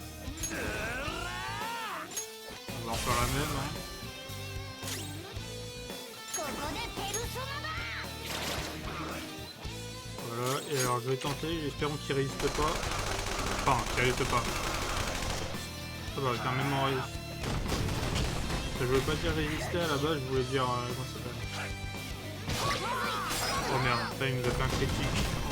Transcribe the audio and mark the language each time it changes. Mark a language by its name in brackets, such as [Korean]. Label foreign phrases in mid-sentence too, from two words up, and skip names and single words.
[French] On va en faire la même. Hein. [Japanese] ここでペルソナだ [French] Voilà, et alors je vais tenter, espérons qu'il résiste pas. Enfin, qu'il résiste pas. Ça va, carrément résiste. Je voulais pas dire résister à la base, je voulais dire... comment ça s'appelle? Oh merde, ça il nous a fait un critique.